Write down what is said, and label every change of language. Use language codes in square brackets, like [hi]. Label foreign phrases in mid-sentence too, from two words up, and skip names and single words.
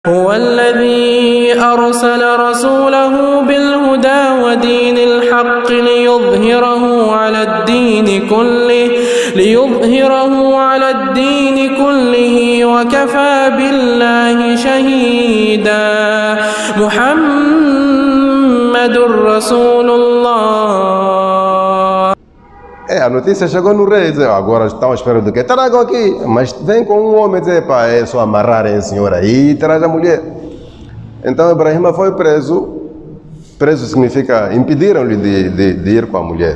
[ar] هو الذي أرسل رسوله بالهدى ودين الحق ليظهره على الدين كله وكفى بالله شهيدا محمد رسول الله. [pt] A notícia chegou no rei, dizer, agora estão à espera do quê? Trago aqui, mas vem com um homem dizer, pá, é só amarrarem a senhora aí e traz a mulher. Então Ibrahim foi preso. Preso significa, impediram-lhe de ir com a mulher.